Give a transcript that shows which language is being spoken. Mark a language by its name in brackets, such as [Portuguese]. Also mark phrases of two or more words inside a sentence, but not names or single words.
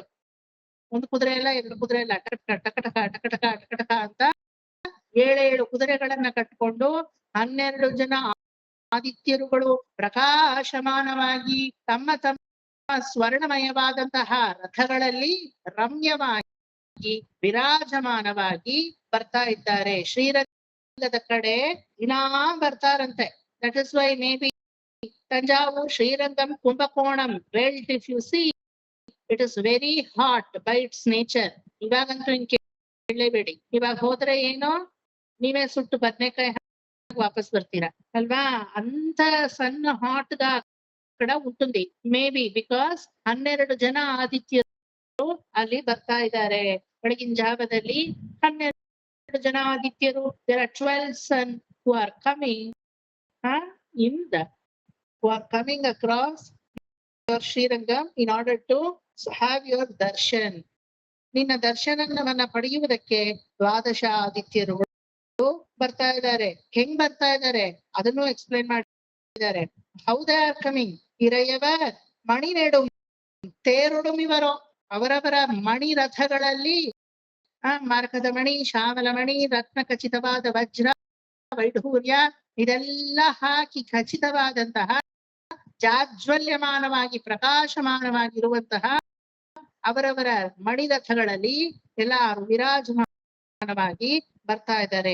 [Kannada] ಒಂದು ಕುದುರೆ ಇಲ್ಲ, 2 ಕುದುರೆ ಇಲ್ಲ, ಟಕಟಕ ಟಕಟಕ ಟಕಟಕ ಟಕಟಕ ಅಂತ 7 ಕುದುರೆಗಳನ್ನ ಕಟ್ಕೊಂಡು 12 ಜನ ಆದಿತ್ಯರುಗಳು ಪ್ರಕಾಶಮಾನವಾಗಿ ತಮ್ಮ ತಮ್ಮ ಸ್ವರ್ಣಮಯವಾದಂತಹ ರಥಗಳಲ್ಲಿ ರಮ್ಯವಾಗಿ ವಿರಾಜಮಾನವಾಗಿ ಬರ್ತಾ ಇದ್ದಾರೆ. ಶ್ರೀರಂಗದ ಕಡೆ ದಿನಾ ಬರ್ತಾರಂತೆ. [English] That is why maybe Thanjavur, Srirangam, Kumbakonam belt, If you see it is very hot by its nature. [Kannada] ಇವಾಗಂತೂ ಕೇಳಲೇಬೇಡಿ. ಇವಾಗ ಹೋದ್ರೆ ಏನೋ ನೀವೇ ಸುಟ್ಟು ಬದನೆಕಾಯಿ ವಾಪಸ್ ಬರ್ತೀರಾ ಅಲ್ವಾ? ಅಂತ ಸಣ್ಣ [Telugu] ಹಾಟ್ గా అక్కడ ఉంటుంది. [English] maybe because [Kannada] 12 ಜನ ಆದಿತ್ಯರು ಅಲ್ಲಿ ಬರ್ತಾ ಇದ್ದಾರೆ. ಬೆಳಗಿನ ಜಾವದಲ್ಲಿ 12 ಜನ ಆದಿತ್ಯರು. [English] there are 12 suns who are coming who are coming across your Srirangam in order to have your darshan. [Kannada] ನಿನ್ನ ದರ್ಶನವನ್ನ ಪಡೆಯುವುದಕ್ಕೆ 12 ಆದಿತ್ಯರುಗಳು ಬರ್ತಾ ಇದ್ದಾರೆ. ಹೆಂಗ್ ಬರ್ತಾ ಇದ್ದಾರೆ ಅದನ್ನು ಎಕ್ಸ್ಪ್ಲೈನ್ ಮಾಡಿದ್ದಾರೆ. [English] How they are coming? [Tamil] இறையவர் மணிநெடுந் தேரொடும் இவரோ, [Kannada] ಅವರವರ ಮಣಿ ರಥಗಳಲ್ಲಿ ಮಾರ್ಕದ ಮಣಿ, ಶ್ಯಾಮಲ ಮಣಿ, ರತ್ನ ಖಚಿತವಾದ ವಜ್ರ, ವೈಢೂರ್ಯ ಇದೆಲ್ಲ ಹಾಕಿ ಖಚಿತವಾದಂತಹ ಜಾಜ್ವಲ್ಯಮಾನವಾಗಿ ಪ್ರಕಾಶಮಾನವಾಗಿರುವಂತಹ ಅವರವರ ಮಣಿರಥಗಳಲ್ಲಿ ಎಲ್ಲಾರು ವಿರಾಜಮಾನವಾಗಿ ಬರ್ತಾ ಇದ್ದಾರೆ.